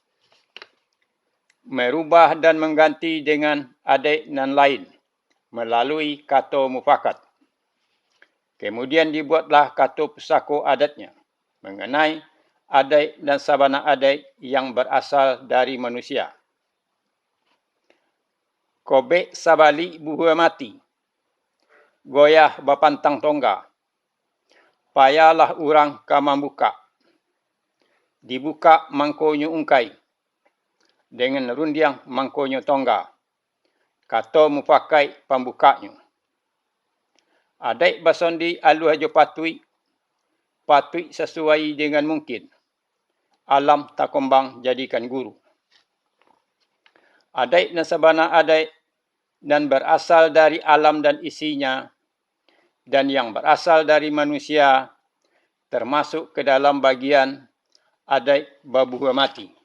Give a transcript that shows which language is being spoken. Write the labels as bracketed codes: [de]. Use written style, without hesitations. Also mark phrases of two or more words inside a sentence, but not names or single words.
[id] Merubah dan mengganti dengan adat nan lain melalui kata mufakat. Kemudian dibuatlah kata pusaka adatnya mengenai adat dan sabana adat yang berasal dari manusia. [min] Kobek sabali buhua mati, goyah bapantang tongga, payalah urang kamang buka, dibuka mangkonyo ungkai, dengan rundiang mangkonyo tongga, kata mufakai pambukanya. [id] Adat basondi alu hajo patui sesuai dengan mungkin. Alam tak kembang jadikan guru. Adat dan sabana adat dan berasal dari alam dan isinya, dan yang berasal dari manusia, termasuk ke dalam bagian adat [min] babuhua mati.